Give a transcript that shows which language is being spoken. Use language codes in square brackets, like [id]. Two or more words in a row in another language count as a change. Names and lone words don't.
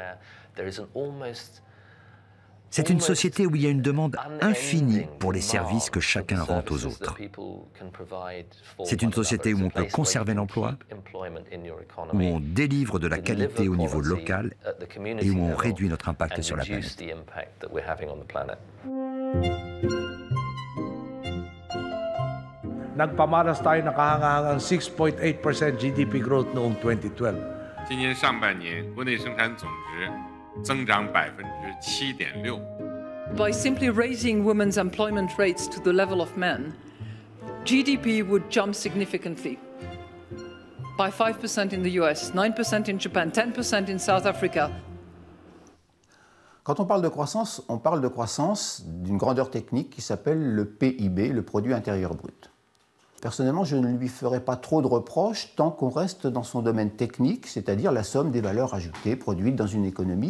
[fr] C'est une société où il y a une demande infinie pour les services que chacun rend aux autres. C'est une société où on peut conserver l'emploi, où on délivre de la qualité au niveau local et où on réduit notre impact sur la planète. [tl] Nagpamaras tayo nakahangahangang 6.8% [en] GDP growth [tl] noong 2012. [zh] 今年上半年国内生产总值增长7.6%。 [en] By simply raising women's employment rates to the level of men, GDP would jump significantly. by 5% in the US, 9% in Japan, 10% in South Africa. [fr] Quand on parle de croissance d'une grandeur technique qui s'appelle le PIB, le produit intérieur brut. Personnellement, je ne lui ferai pas trop de reproches tant qu'on reste dans son domaine technique, c'est-à-dire la somme des valeurs ajoutées produites dans une économie.